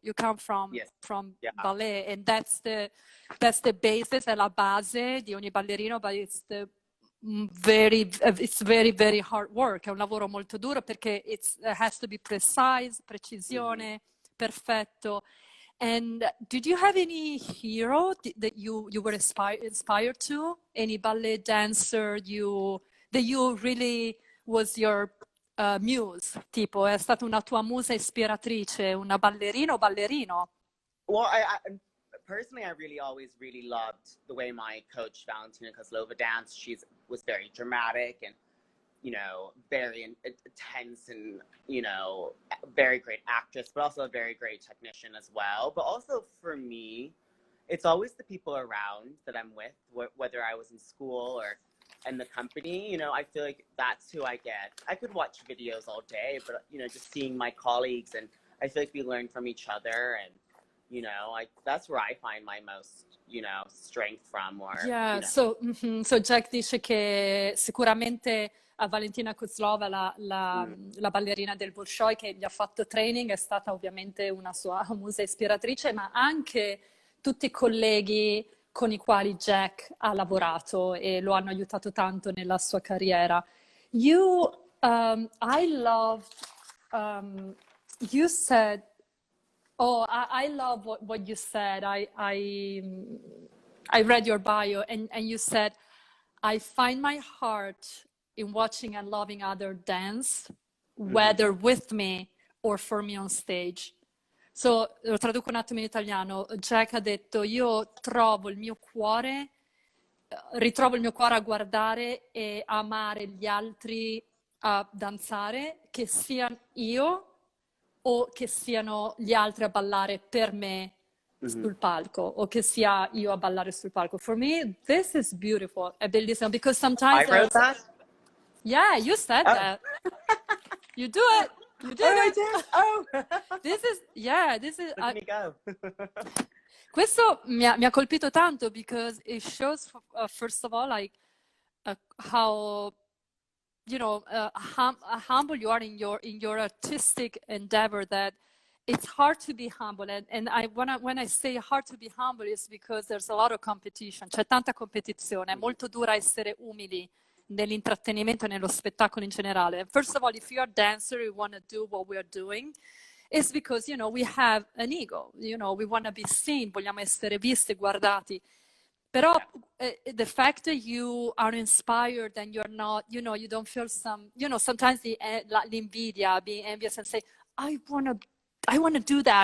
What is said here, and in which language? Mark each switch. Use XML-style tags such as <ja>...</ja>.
<en>You come from ballet, and that's the basis,</en> <it>è la base di ogni ballerino,</it> <en>but it's very, very hard work.</en> <it>È un lavoro molto duro perché</it> <en>it has to be</en> <it>precisione, perfetto.</it> <en>And did you have any hero that you were inspired to? Any ballet dancer that you really was your muse?</en> <it>Tipo, è stata una tua musa ispiratrice, una ballerina o ballerino?</it> <en>Well, personally, I always really loved the way my coach Valentina Kozlova danced. She was very dramatic and, you know, very intense and, you know, very great actress, but also a very great technician as well. But also for me, it's always the people around that I'm with, whether I was in school or in the company. You know, I feel like that's who I get. I could watch videos all day, but, you know, just seeing my colleagues, and I feel like we learn from each other, and, you know, that's where I find my most, you know, strength from. Or, yeah, you know.</en> <it>So Jack dice che sicuramente a Valentina Kozlova, la ballerina del Bolshoi che gli ha fatto training, è stata ovviamente una sua musa ispiratrice, ma anche tutti i colleghi con i quali Jack ha lavorato e lo hanno aiutato tanto nella sua carriera.</it> <en>I loved, you said, I love what you said. I read your bio, and you said, I find my heart in watching and loving others dance, whether with me or for me on stage.</en> <it>So, lo traduco un attimo in italiano. Jack ha detto, io ritrovo il mio cuore a guardare e amare gli altri a danzare, che siano io o che siano gli altri a ballare per me sul palco, o che sia io a ballare sul palco.</it> <en>For me, this is beautiful.</en> <it>È bellissimo,</it> <en>because sometimes... I wrote that? Yeah, you said that. You do it. You did I it. did? Oh! This is... Let me go.</en> <it>Questo mi ha colpito tanto,</it> <en>because it shows, first of all, like, how... you know, humble you are in your artistic endeavor, that it's hard to be humble. And when I say hard to be humble, is because there's a lot of competition.</en> <it>C'è tanta competizione. È molto dura essere umili nell'intrattenimento e nello spettacolo in generale.</it> <en>First of all, if you're a dancer, you want to do what we're doing, it's because, you know, we have an ego. You know, we want to be seen.</en> <it>Vogliamo essere visti, guardati. Però</it> <en>the fact that you are inspired and you're not, you don't feel sometimes the invidia, being envious and say, I want to do that.</en>